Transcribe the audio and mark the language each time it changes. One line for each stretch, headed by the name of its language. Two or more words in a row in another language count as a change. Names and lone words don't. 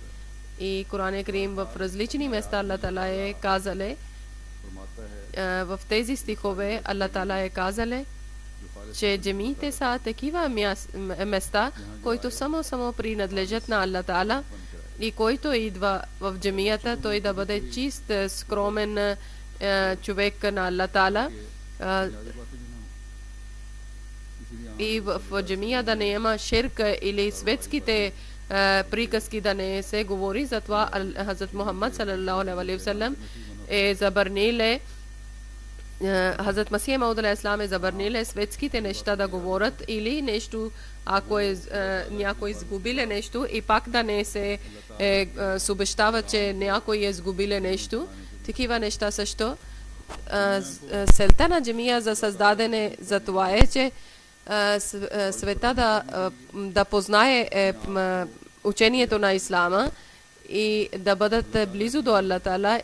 Bulgarian: И Коран Карим в различни места Аллах Таала е казал, в тези стихове Аллах Таала е казал, че джамиите са такива места, които само принадлежат на Аллах Таала и който идва в джамията, той да бъде чист, скромен човек на Аллах Таала. И в джамия да не има ширк или светските приказки да не се говори. Затова Хазрат Мухаммад
Arabic: صلى الله عليه وسلم
Bulgarian: е забранил, Хазрат Масих Мауд
Arabic: عليه السلام
Bulgarian: е забранил светските неща да говорят или нещо, ако някой изгубиле нещо и пак да не се обещава, че някой е изгубиле нещо. Такива неща също. Целта на джамия за създадене за това е, че света да познае учението на ислама и да бъдат близо до Аллах Таала.